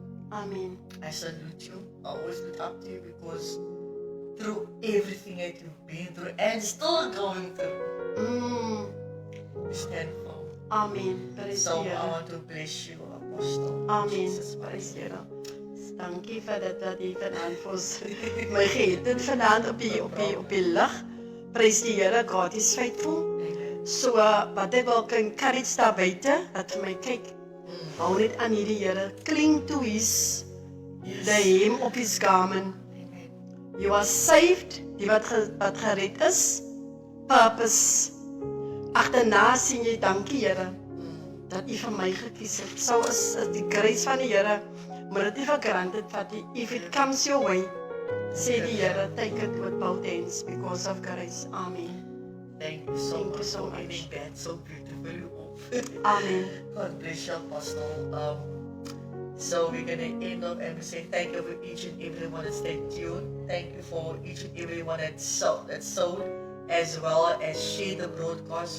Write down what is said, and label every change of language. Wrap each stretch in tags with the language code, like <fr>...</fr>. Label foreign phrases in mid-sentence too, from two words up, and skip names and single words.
<en>Amen. I salute you. I always look up to you because through everything that you've been through and still going through, you stand firm. Amen. Praise So</en> <af>die</af> <en>I</en> <af>Here.</af> <en>want to bless you, Apostle. Amen. Jesus Praise Christ.</en> <af>die Here. Dankie vir dit dat jy vanaand vir ons my gehet het vanaand op die lig. Prys die Here,</af> <en>God is faithful.</en> <af>Amen. So wat ek wil encourage daar buite dat vir my kyk. Hou net aan hierdie Here.</af> <en>Cling to his the hem of his garment. Amen. You are saved,</en> <af>die wat gered is. Purpose. Agterna sien jy dankie Here dat U vir my gekies het. So is die grace van die Here, maar dit nie vir granted vat nie.</af> <en>If it comes your way,</en> <af>sê die Here,</af> <en>take it with both hands because of grace. Amen. Thank you so Thank much you so for much. ending that so beautifully off. Amen. God bless you, Apostle. So we're going to end up and we say thank you for each and everyone that stayed tuned. Thank you for each and everyone that sowed as well as shared the broadcast.</en>